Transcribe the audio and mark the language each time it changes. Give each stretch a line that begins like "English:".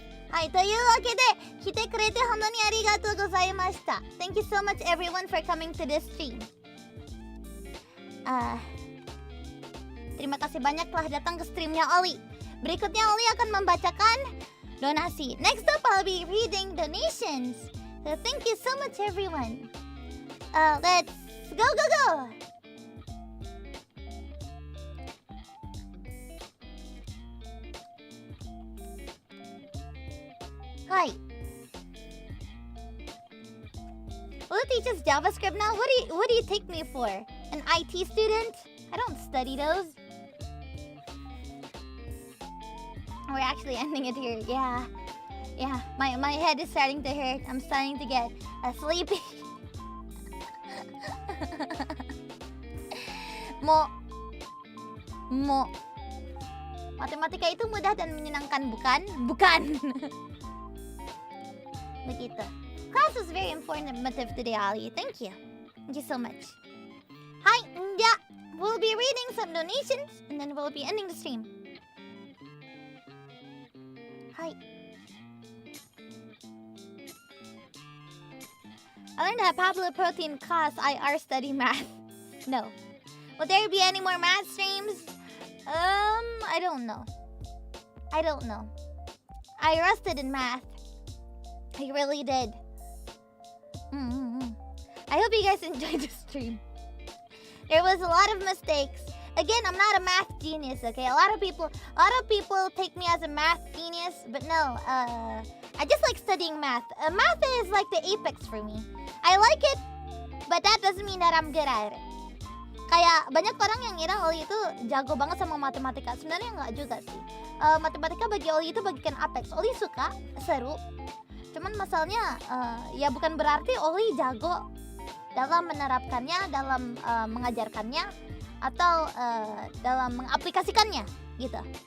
Japanese: Hi, というわけで来てくれて本当にありがとうございました。
English: Thank you so much everyone for coming to this stream.
Indonesian: Terima kasih banyak telah datang ke streamnya Ollie. Berikutnya Ollie akan membacakan donasi.
English: Next up I'll be reading donations. So thank you so much everyone. Let's go. Hi. Who teaches JavaScript now? What do you take me for? An IT student? I don't study those. We're actually ending it here. Yeah. My head is starting to hurt. I'm starting to get sleepy. Mo.
Indonesian: Matematika itu mudah dan menyenangkan, bukan? Bukan. Begitu.
English: Class was very informative today, Ollie. Thank you. Thank you so much. Hi, yeah. We'll be reading some donations and then we'll be ending the stream. Hi. I learned that Pablo Protein class IR study math. No. Will there be any more math streams? I don't know. I rusted in math. I really did. I hope you guys enjoyed the stream. There was a lot of mistakes. Again, I'm not a math genius, okay? A lot of people take me as a math genius, but no, I just like studying math. Math is like the apex for me. I like it, but that doesn't mean that I'm good at it.
Indonesian: Kayak banyak orang yang ngira Ollie itu jago banget sama matematika. Sebenarnya nggak juga sih. Matematika bagi Ollie itu bagikan apex. Ollie suka, seru. Cuman masalahnya ya bukan berarti Ollie jago dalam menerapkannya, dalam mengajarkannya, atau dalam mengaplikasikannya gitu.